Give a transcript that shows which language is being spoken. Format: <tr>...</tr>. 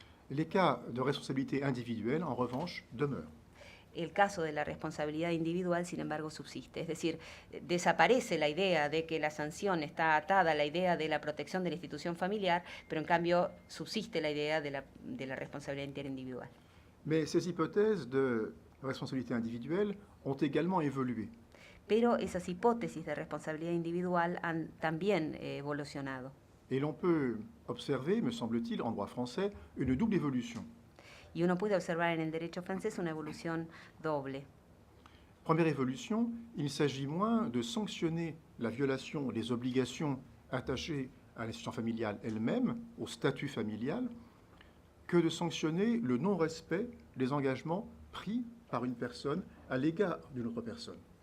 <fr>les cas de responsabilité individuelle, en revanche, demeurent.</fr> <es>El caso de la responsabilidad individual, sin embargo, subsiste. Es decir, desaparece la idea de que la sanción está atada a la idea de la protección de la institución familiar, pero en cambio subsiste la idea de la responsabilidad interindividual.</es> <fr>Mais ces hypothèses de responsabilité individuelle ont également évolué.</fr> <es>Pero esas hipótesis de responsabilidad individual han también evolucionado.</es> <fr>Et l'on peut observer, me semble-t-il, en droit français, une double évolution.</fr> <es>Y uno puede observar en el derecho francés una evolución doble.</es> <fr>Première évolution, il s'agit moins de sanctionner la violation des obligations attachées à l'institution familiale elle-même, au statut familial, que de sanctionner le non-respect des engagements pris par une personne à l'égard d'une autre personne.</fr>